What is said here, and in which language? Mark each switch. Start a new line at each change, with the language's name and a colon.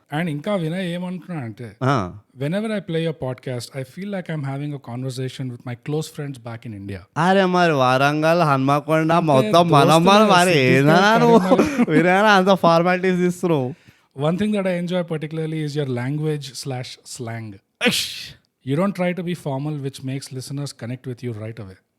Telugu: And ఇంకా వినయ్ ఏమంటున్నా అంటే,
English: whenever I play a podcast, I feel like I'm having a conversation with my close friends back in India.
Telugu: అరే మరి వరంగల్, హన్మకొండ మొత్తం మనం మరి ఏదైనా నువ్వు వినయనా అంత ఫార్మాలిటీస్ ఇస్తున్నావు.
English: One thing that I enjoy particularly is your language/slang. You don't try to be formal, which makes listeners connect with you right away.